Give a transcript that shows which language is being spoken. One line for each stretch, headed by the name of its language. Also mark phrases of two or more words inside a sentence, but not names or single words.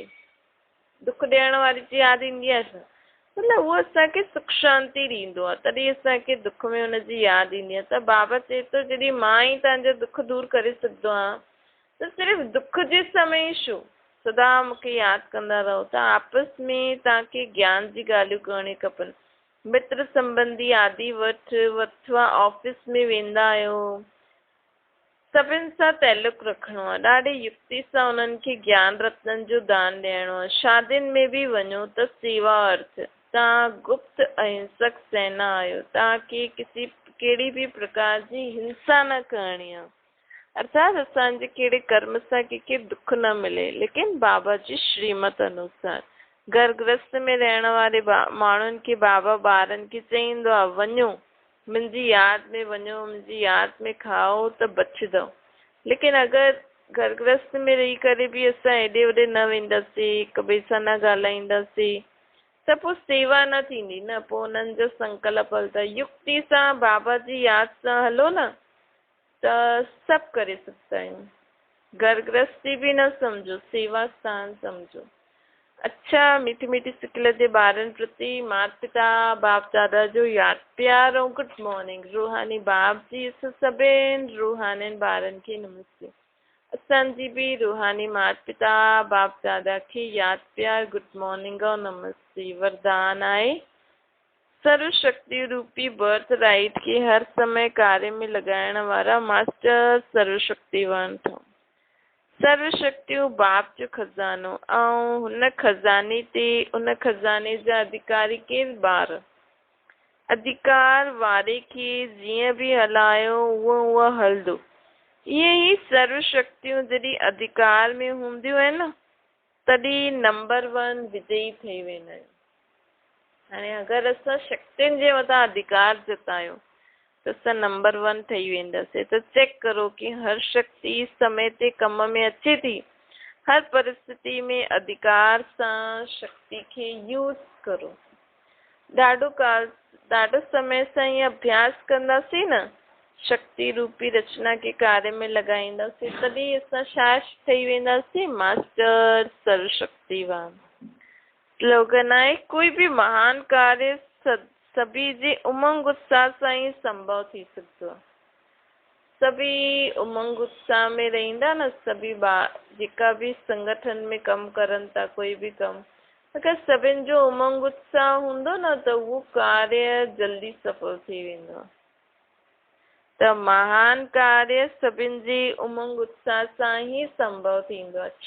Sindhi: दुख ॾियण वारी जी यादि ईंदी आहे छा? मतिलबु उहो असांखे सुख शांति ॾींदो आहे, तॾहिं असांखे दुख में हुनजी यादि ईंदी आहे। त बाबा चए थो जॾहिं मां ई तव्हांजो दुख दूरि करे सघंदो आहियां त सिर्फ़ु दुख जे समय छो? सदा मूंखे यादि कंदा रहो। त आपस में तव्हांखे ज्ञान जी ॻाल्हियूं करणियूं खपनि। मित्र संबंधी आदि वटि अथवा ऑफिस में वेंदा आहियो, सभिनि सां तालुक रखिणो आहे, ॾाढी युक्ति सां उन्हनि खे ज्ञान रत्ननि जो दान ॾियणो आहे। शादियुनि में बि वञो त सेवा अर्थ, तव्हां गुप्त अहिंसक सेना आहियो, तव्हांखे कहिड़ी बि प्रकार जी हिंसा न करणी आहे। अर्थात असांजे कहिड़े कर्म सां कंहिंखे दुख न मिले, लेकिन बाबा जी श्रीमत अनुसार। घर गृहस्थ में रहण वारे माण्हुनि खे बाबा ॿारनि खे चईंदो आहे वञो मुंहिंजी यादि में वञो, मुंहिंजी यादि में खाओ त बचंदव। लेकिन अगरि घर गृहस्थ में रही करे बि असां हेॾे होॾे न वेंदासीं, हिक ॿिए सां न ॻाल्हाईंदासीं त पोइ सेवा न थींदी न। पोइ हुननि जो संकल्प हलंदा, युक्ति सां बाबा जी यादि सां हलो न त सभु करे सघंदा आहियूं। घर गृहस्थी बि न सम्झो, सेवा स्थान सम्झो। अच्छा, मीठी मीठी सिकल जे ॿारनि प्रति माता पिता बाप दादा जो यादि प्यार ऐं
English: good morning.
Sindhi: रूहानी बाप जी असां सभिनि रूहानी ॿारनि खे नमस्ते। असांजी बि रूहानी माता पिता बाप दादा खे यादि प्यार
English: good morning
Sindhi: ऐं नमस्ते। वरदान आहे सर्वशक्ति रूपी
English: birth right
Sindhi: खे हर समय कार्य में लॻाइण वारा मास्टर सर्वशक्तिवान ठहूं। सर्वशक्तियूं बाप जो खज़ानो, ऐं हुन खज़ाने जा अधिकारी केरु? ॿार। अधिकार वारे खे जीअं बि हलायो उहो हलंदो। ईअं ई सर्वशक्तियूं जॾहिं अधिकार में हूंदियूं आहिनि न, तॾहिं नंबर 1 विजयी ठही वेंदा आहियूं। हाणे अगरि असां शक्तियुनि जे मथां अधिकार जतायूं त असां नंबर 1 ठही वेंदासीं। त चेक करो कि हर शक्ति समय ते कम में अचे थी। हर परिस्थिति में अधिकार सां शक्ति खे यूज़ करो। ॾाढो समय सां ईअं अभ्यास कंदासीं न, शक्ति रूपी रचना के कार्य में लॻाईंदासीं, तॾहिं असां छा ठही वेंदासीं? मास्टर सर्वशक्तिवान। स्लोगन आहे कोई भी महान कार्य सभी जे उमंग उत्साह सां ई संभव थी सघंदो आहे। सभी उमंग उत्साह में रहंदा न, सभी जेका बि संगठन में कमु करनि था, कोई बि कमु, अगरि सभिनि जो उमंग उत्साह हूंदो न त उहो कार्य जल्दी सफल थी वेंदो आहे। त महान कार्य सभिनि जी उमंग उत्साह सां ई संभव थींदो आहे।